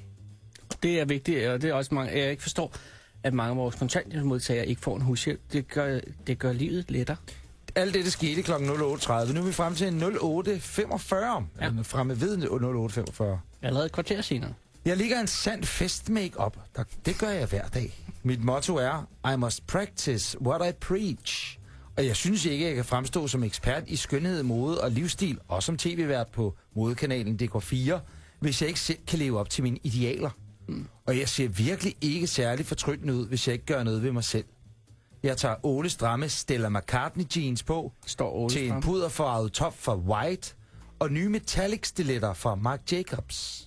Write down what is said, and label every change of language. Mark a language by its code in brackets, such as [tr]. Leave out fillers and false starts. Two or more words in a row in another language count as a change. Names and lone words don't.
[da] Det er vigtigt, og det er også mange, jeg ikke forstår, at mange af vores kontanthjælpsmodtagere ikke får en hushjælp. Det gør livet lettere. Alt det skete kl. 08.30. Nu er vi frem til 08.45. Ja. Fremme ved 08.45. Allerede et kvarter senere. Jeg ligger en sand fest-make-up. Det gør jeg hver dag. Mit motto er, [en] I must practice what I preach. [da] Og jeg synes ikke, at jeg kan fremstå som ekspert i skønhed, mode og livsstil, og som tv-vært på modekanalen DK4, hvis jeg ikke selv kan leve op til mine idealer. Og jeg ser virkelig ikke særlig fortryllende ud, hvis jeg ikke gør noget ved mig selv. Jeg tager Ole stramme Stella McCartney jeans på, til en puderfarvet top fra White, og nye metallic stiletter fra Marc Jacobs.